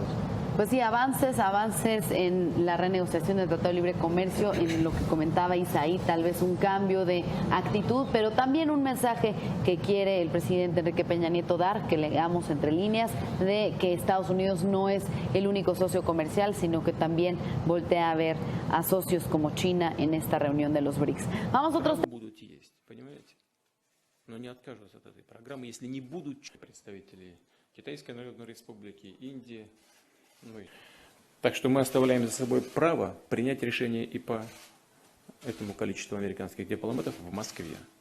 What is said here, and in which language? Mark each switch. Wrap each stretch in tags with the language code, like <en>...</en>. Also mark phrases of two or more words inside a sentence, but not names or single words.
<es>Pues sí, avances en la renegociación del Tratado de Libre Comercio, en lo que comentaba Isaí, tal vez un cambio de actitud, pero también un mensaje que quiere el presidente Enrique Peña Nieto dar, que leamos entre líneas, de que Estados Unidos no es el único socio comercial, sino que también voltea a ver a socios como China en esta reunión de los BRICS. Vamos a otros temas.</es> <ru>Но не откажутся от этой программы, если не будут представители Китайской Народной Республики, Индии. Так что мы оставляем за собой право принять решение и по этому количеству американских дипломатов в Москве.</ru>